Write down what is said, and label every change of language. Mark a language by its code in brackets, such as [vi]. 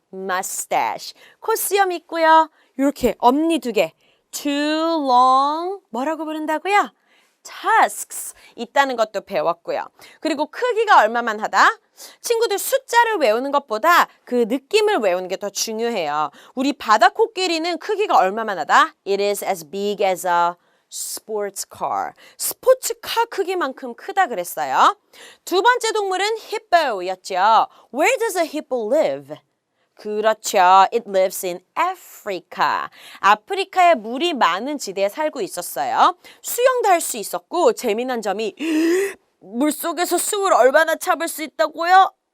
[ko] mustache. 콧수염 있고요. 이렇게 엄니 2개. [en] too long. [ko] 뭐라고 부른다고요? tusks 있다는 것도 배웠고요. 그리고 크기가 얼마만 하다? 친구들 숫자를 외우는 것보다 그 느낌을 외우는 게 더 중요해요. 우리 바다 코끼리는 크기가 얼마만 하다? [en] It is as big as a sports car. [ko] 스포츠카 크기만큼 크다 그랬어요. [en] 두 번째 동물은 hippo였죠. Where does a hippo live? [ko] 그렇죠. [en] It lives in Africa. [ko] 아프리카에 물이 많은 지대에 살고 있었어요. 수영도 할 수 있었고 재미난 점이 물속에서 숨을 얼마나 참을 수 있다고요?